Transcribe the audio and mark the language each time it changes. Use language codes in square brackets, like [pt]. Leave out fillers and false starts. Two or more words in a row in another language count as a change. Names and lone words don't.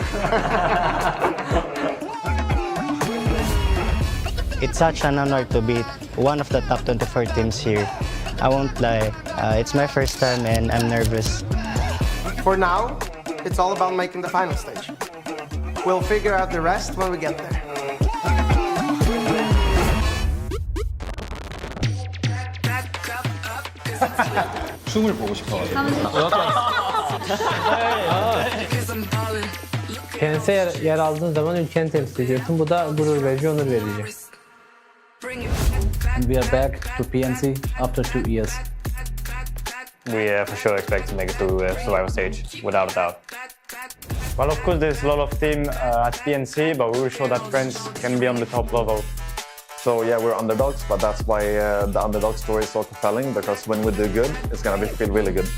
[en] It's such an honor to be one of the top 24 teams here. I won't lie, it's my first time and I'm nervous. For now, it's all about making the final stage. We'll figure out the rest when we get there. [ko] 춤을 보고 싶어요. [tr] PNC'ye yer aldığın zaman ülkeni temsil ediyorsun. Bu da gurur verici, onur verici. [en] And we are back to PNC after 2 years. We for sure expect to make it through survival stage, without a doubt. Well, of course, there's a lot of team at PNC, but we will show that friends can be on the top level. So yeah, we're underdogs, but that's why the underdog story is so compelling, because when we do good, it's gonna feel really good.